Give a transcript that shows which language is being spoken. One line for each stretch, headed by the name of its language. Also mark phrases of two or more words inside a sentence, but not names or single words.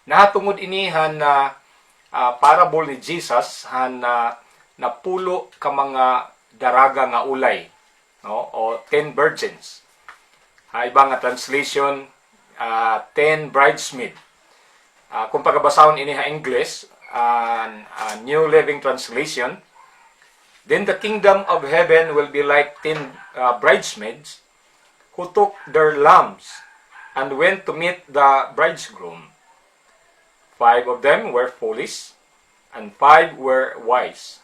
Waray: Nahatungod inihan na parable ni Jesus han napulo ka mga daraga nga ulay, no?
English: O 10 virgins.
Waray: Iba nga translation 10 bridesmaid. Kung pagabasahon ini ha English,
English: New Living Translation, then the kingdom of heaven will be like 10 bridesmaids who took their lamps and went to meet the bridegroom. 5 of them were foolish, and 5 were wise.